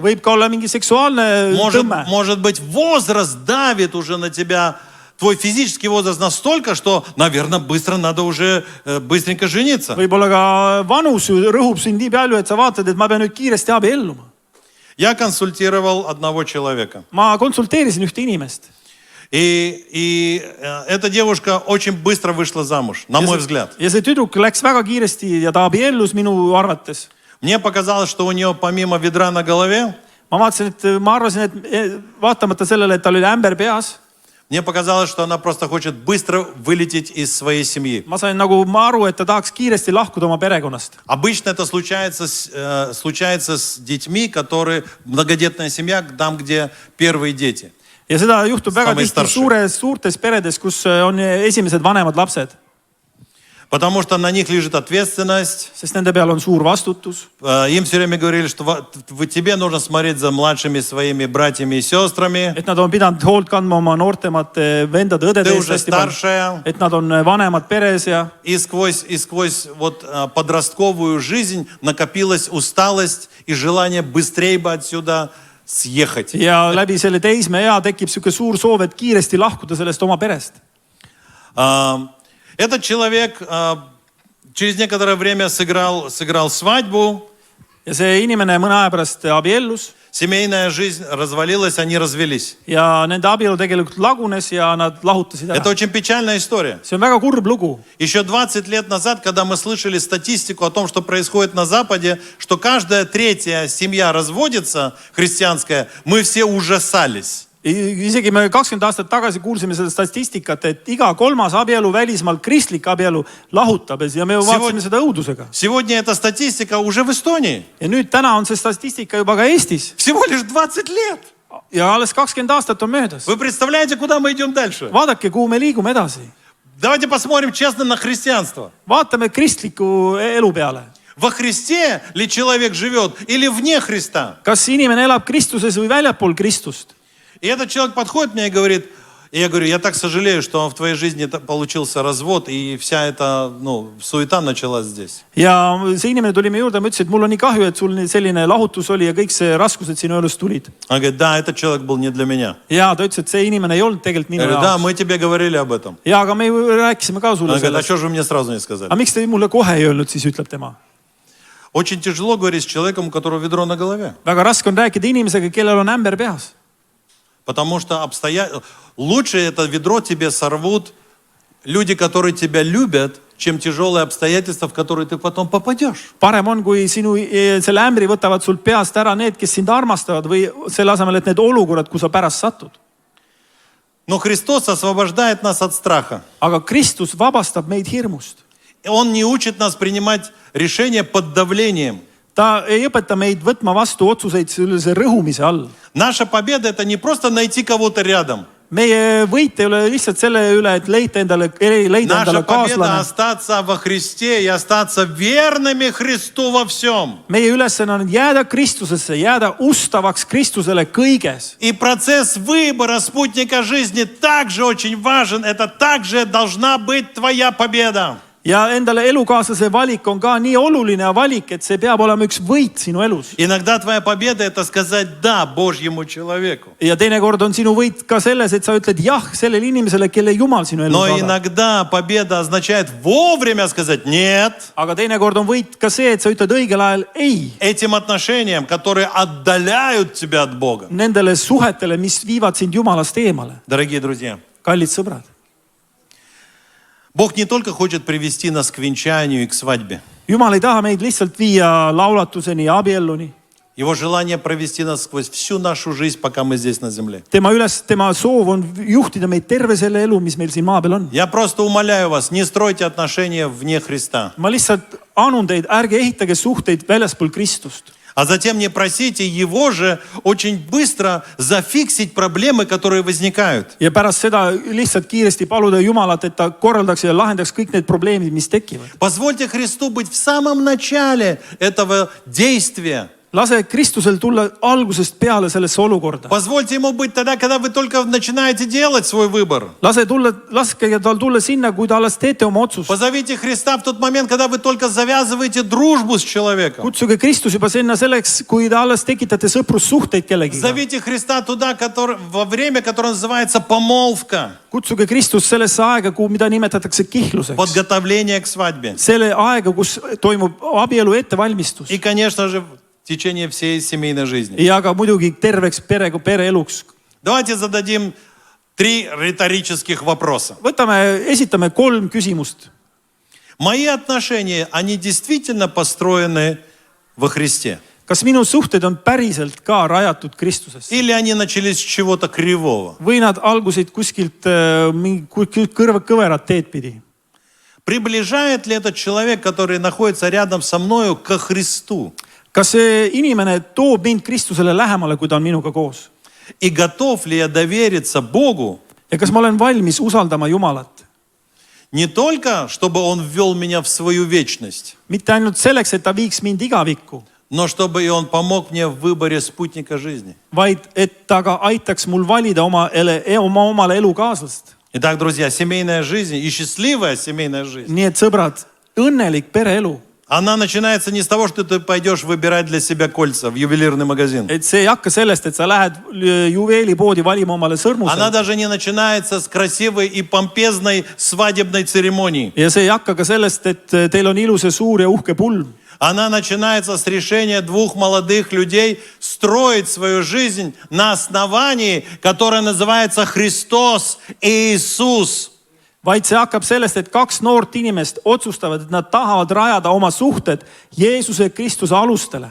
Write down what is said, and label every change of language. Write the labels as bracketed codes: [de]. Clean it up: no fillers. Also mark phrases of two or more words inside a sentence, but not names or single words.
[et] Võib ka olla mingi seksuaalne tõmme. [ru] Может быть, возраст давит уже на тебя, твой физический возраст настолько, что, наверное, надо уже быстренько жениться. [et] Võib-olla ka vanus rõhub sind nii palju, et sa vaatad, et ma pean nüüd kiiresti abielluma. [ru] Я консультировал одного человека. [et] Ma konsulteerisin ühte inimest. [ru] И эта девушка очень быстро вышла замуж, на мой взгляд. [et] Ja see tüdruk läks väga kiiresti ja ta abiellus minu arvates. [ru] Мне показалось, что у нее помимо ведра на голове, [et] Ma arvasin, et vaatamata sellele, et tal oli ämber peas, [ru] мне показалось, что она просто хочет быстро вылететь из своей семьи. [et] ma sain nagu aru, et ta tahaks kiiresti lahkuda oma perekonnast. [ru] Обычно это случается с детьми, которые многодетная семья, там, где первые дети. [et] Ja seda juhtub väga [ru] Samai [et] tihti [ru] starši. [et] suurtes peredes, kus on esimesed vanemad lapsed. [ru] Потому что на них лежит ответственность. [et] Sest nende peal on suur vastutus. [ru] Им все время говорили, что тебе нужно смотреть за младшими своими братьями и сестрами. [et] Et nad on pidanud hoolt kandma oma noortemate vendade õdede [ru] Ты [et] eest [ru] уже [et] hästi palju. [ru] старшая. [et] Et nad on vanemad peres ja [ru] И сквозь вот подростковую жизнь накопилась усталость и желание быстрее бы отсюда съехать. [et] ja läbi selle teismeea tekib sihuke suur soov, et kiiresti lahkuda sellest oma perest. [ru] Этот человек через некоторое время сыграл свадьбу. [et] ja see inimene mõne aja pärast abiellus. [ru] Семейная жизнь развалилась, они развелись. [et] ja nende abielu tegelikult lagunes ja nad lahutasid ära. [ru] Это очень печальная история. [et] see on väga kurb lugu. [ru] Еще 20 лет назад, когда мы слышали статистику о том, что происходит на Западе, что каждая третья семья разводится, христианская, мы все ужасались. [et] isegi me 20 aastat tagasi kuulsime seda statistikat, et iga kolmas abielu välismaal, kristlik abielu lahutab ja me vaatasime seda õudusega. [ru] Сегодня эта статистика уже в Эстонии. [et] ja nüüd täna on see statistika juba ka Eestis. [ru] Всего лишь 20 лет. [et] ja alles 20 aastat on möödas. [ru] Вы представляете, куда мы идем дальше? [et] vaadake, kuhu me liigume edasi. [ru] Давайте посмотрим честно на христианство. [et] vaatame kristliku elu peale. [ru] Во Христе ли человек живет или вне Христа? [et] kas inimene elab Kristuses või väljapool Kristust? [ru] И этот человек подходит мне и говорит, и я говорю, я так сожалею, что в твоей жизни получился развод, и вся эта, суета началась здесь. [et] ja see inimene tuli meie juurde, ma ütlesin, et mul on nii kahju, et sul selline lahutus oli ja kõik see raskused sinu elus tulid. [ru] Он говорит, да, этот человек был не для меня. [et] ja ta ütles, et see inimene ei olnud tegelikult minu jaoks. Да, jaoks. [ru] мы тебе говорили об этом. [et] ja, aga me rääkisime ka sulle [ru] Он говорит, а [et] sellest. [ru] что же вы мне сразу не сказали? [et] aga miks te mulle kohe ei öelnud, siis ütleb tema. [ru] Очень тяжело говорить с человеком, у которого ведро на голове. [et] väga raske on rääkida inimesega, kellel on ämber peas. [ru] Потому что лучше это ведро тебе сорвут люди, которые тебя любят, чем тяжелые обстоятельства, в которые ты потом попадешь. [et] parem on, kui sinu selle ämbri võtavad sul peast ära need, kes sind armastavad või selle asemel, et need olukorrad, kus sa pärast satud. [ru] Но Христос освобождает нас от страха. [et] aga Kristus vabastab meid hirmust. [ru] Он не учит нас принимать решения под давлением. [et] ta ei õpeta meid võtma vastu otsuseid sellise rõhumise all. [ru] Наша победа это не просто найти кого-то рядом. [et] meie võit ei ole lihtsalt selle üle, et leida endale [ru] Наша победа [et] kaaslane. [ru] остаться во Христе и остаться верными Христу во всем. [et] meie ülesanne on jääda Kristusesse, jääda ustavaks Kristusele kõiges. [ru] И процесс выбора спутника жизни также очень важен. Это также должна быть твоя победа. [et] ja endale elukaaslase valik on ka nii oluline valik, et see peab olema üks võit sinu elus. [ru] Иногда твоя победа это сказать да Божьему человеку. [et] ja teinekord on sinu võit ka selles, et sa ütled jah sellele inimesele, kelle Jumal sinu elus [ru] Но [et] saadab. [ru] иногда победа означает вовремя сказать нет. [et] aga teinekord on võit ka see, et sa ütled õigel ajal ei. [ru] Этим отношениям, которые отдаляют тебя от Бога. [et] nendele suhetele, mis viivad sind Jumalast eemale. [ru] Дорогие друзья, [et] kallid sõbrad. [ru] Бог не только хочет привести нас к венчанию и к свадьбе. [et] Jumal ei taha meid lihtsalt viia laulatuseni ja abielluni. [ru] Его желание провести нас сквозь всю нашу жизнь, пока мы здесь на земле. [et] tema soov on juhtida meid terve selle elu, mis meil siin maa peal on. [ru] Я просто умоляю вас, не стройте отношения вне Христа. [et] ma lihtsalt anun teid, ärge ehitage suhteid väljaspool Kristust. [ru] А затем не просите Его же очень быстро зафиксить проблемы, которые возникают. [et] ja pärast seda lihtsalt kiiresti paluda Jumalat, et ta korraldaks ja lahendaks kõik need probleemid, mis tekivad. [ru] Позвольте Христу быть в самом начале этого действия. [et] lase Kristusel tulla algusest peale sellesse olukorda. [ru] Позвольте Ему быть тогда, когда вы только начинаете делать свой выбор. [et] laske tal tulla sinna, kui te alles teete oma otsust. [ru] Позовите Христа в тот момент, когда вы только завязываете дружбу с человеком. [et] kutsuge Kristus juba sinna selleks, kui te alles tekitate sõprussuhteid kellegiga. [ru] Зовите Христа туда, во время, которое называется помолвка. [et] kutsuge Kristus sellesse aega, mida nimetatakse kihluseks. [ru] Подготовление к свадьбе. [et] selle aega, kus toimub abielu ettevalmistus. [ru] И, конечно же, в течение всей семейной жизни. [et] ja ka muidugi terveks pereeluks. [ru] Давайте зададим 3 риторических вопроса. [et] esitame 3 küsimust. [ru] Мои отношения, они действительно построены во Христе? [et] kas minu suhted on päriselt ka rajatud Kristusesse? [ru] Или они начались с чего-то кривого? [et] või nad algusid kuskilt kõverat teed pidi? [ru] Приближает ли этот человек, который находится рядом со мною, ко Христу? [et] kas see inimene toob mind Kristusele lähemale, kui ta on minuga koos? [ru] И готов ли я довериться Богу? [et] ja kas ma olen valmis usaldama Jumalat? [ru] Не только, чтобы Он ввел меня в свою вечность, [et] mitte ainult selleks, et ta viiks mind igavikku, [ru] но чтобы и Он помог мне в выборе спутника жизни. [et] vaid et ta ka aitaks mul valida omale elukaaslast. [ru] Итак, друзья, семейная жизнь и счастливая семейная жизнь. [et] nii et sõbrad, õnnelik pereelu. [ru] Она начинается не с того, что ты пойдешь выбирать для себя кольца в ювелирный магазин. [et] Et see ei hakka sellest, et sa lähed juveelipoodi valima omale sõrmused. [ru] Она даже не начинается с красивой и помпезной свадебной церемонии. [et] Ja see ei hakka ka sellest, et teil on ilus ja suur ja uhke pulm. [ru] Она начинается с решения двух молодых людей строить свою жизнь на основании, которое называется Христос и Иисус. [et] Vaid see hakkab sellest, et kaks noort inimest otsustavad, et nad tahavad rajada oma suhted Jeesuse ja Kristuse alustele.